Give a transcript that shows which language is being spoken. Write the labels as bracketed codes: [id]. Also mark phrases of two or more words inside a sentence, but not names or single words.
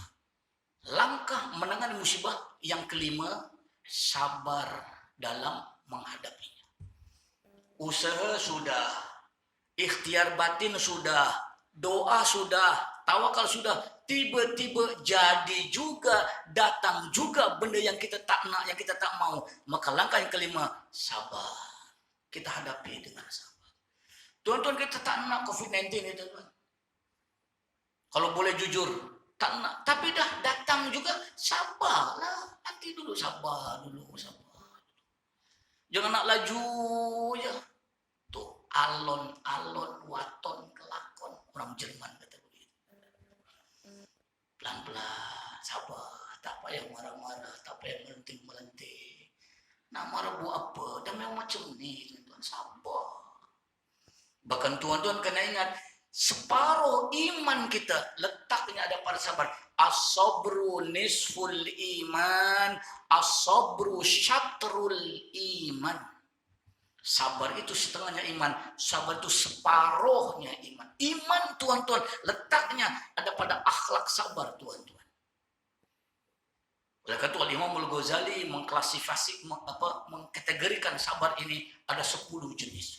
[ms] Langkah menangani musibah yang kelima, sabar dalam menghadapinya. Usaha sudah, ikhtiar batin sudah, doa sudah, tawakal sudah, tiba-tiba jadi juga, datang juga benda yang kita tak nak, yang kita tak mau. Maka langkah yang kelima, sabar. Kita hadapi dengan sabar. Tuan-tuan, kita tak nak COVID-19 itu, tuan. Kalau boleh jujur, tak nak. Tapi dah datang juga, sabarlah. Nanti dulu, sabar dulu, sabar. Jangan nak laju ya. [jv] Tuh, alon-alon, waton, kelakon. [ms] Orang Jerman kata begitu. Pelan-pelan, sabar. Tak payah marah-marah, tak payah melenting-melenting. Nak marah buat apa? Dan memang macam ni, tuan-tuan, sabar. Bahkan tuan-tuan kena ingat, separuh iman kita letaknya ada pada sabar. [ar] الصبر نصف الإيمان، الصبر شطر الإيمان. [ms] Sabar itu setengahnya iman, sabar itu separuhnya iman. Iman, tuan-tuan, letaknya ada pada akhlak sabar, tuan-tuan. Oleh karena itu Imam Al-Ghazali mengkategorikan sabar ini ada 10 jenis.